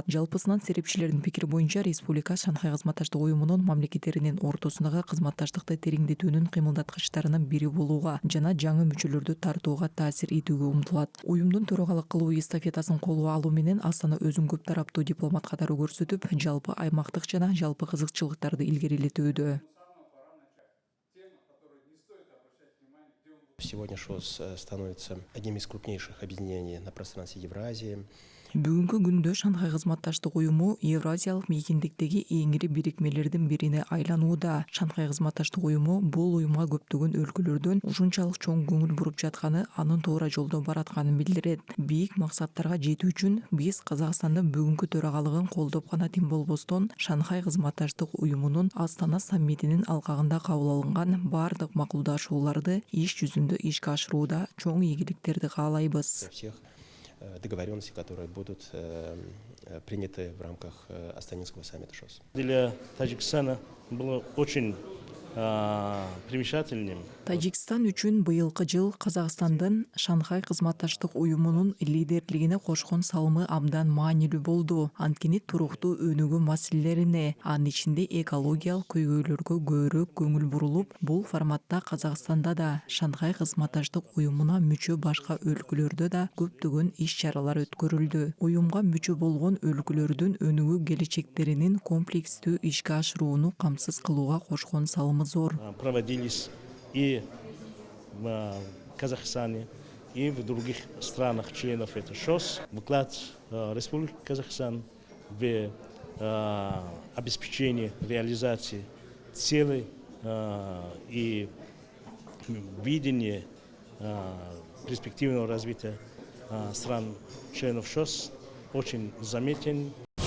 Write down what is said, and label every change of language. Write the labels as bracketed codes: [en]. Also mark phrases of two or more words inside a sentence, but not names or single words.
[ky] Жалпысынан серепчилердин пикири боюнча, республика Шанхай кызматташтык уюмунун мамлекеттеринин ортосундагы кызматташтыкты тереңдетүүнүн кыймылдаткычтарынын бири болууга жана жаңы мүчөлөрдү тартууга таасир этүүгө умтулат. Уюмдун төрагалык кылуу эстафетасын колго алуу менен Астана өзүн көп тараптуу дипломат катары көрсөтүп, жалпы аймактык жана жалпы кызыкчылыктарды илгерилетүүдө. [ru] Сегодня ШОС становится одним из крупнейших объединений на пространстве Евразии. [ky] Бүгүнкү күндө Шанхай кызматташтык уюму Евразиялык мейкиндиктеги эңири бирикмелердин бирине айланууда. Шанхай кызматташтык уюму бул уюмга көптөгөн өлкөлөрдөн ушунчалык чоң көңүл буруп жатканы анын туура жолдо баратканын билдирет. Бийик максаттарга жетүү үчүн биз Казакстандын бүгүнкү төрагалыгын колдоп гана тим болбостон, Шанхай кызматташтык уюмунун Астана саммитинин алкагында кабыл алынган бардык макулдашууларды иш жүзүндө ишке ашырууда чоң ийгиликтерди каалайбыз. [ru] Договоренности, которые будут приняты в рамках Астанинского саммита ШОС. Для Таджикистана было очень примечательным. [ky] Тажикстан үчүн быйылкы жыл Казакстандын Шанхай кызматташтык уюмунун лидерлигине кошкон салымы абдан маанилүү болду. Анткени туруктуу өнүгүү маселелерине, анын ичинде экологиялык көйгөйлөргө көбүрөөк көңүл бурулуп, бул форматта Казакстанда да, Шанхай кызматташтык уюмуна мүчө башка өлкөлөрдө да көптөгөн иш-чаралар өткөрүлдү. Уюмга мүчө болгон өлкөлөрдүн өнүгүү келечектеринин комплекстүү ишке ашырууну камсыз кылууга кошкон салымы зор. [ru] Проводились и в Казахстане, и в других странах членов этого ШОС. Вклад Республики Казахстан в обеспечение реализации целей и видение перспективного развития стран членов ШОС очень заметен.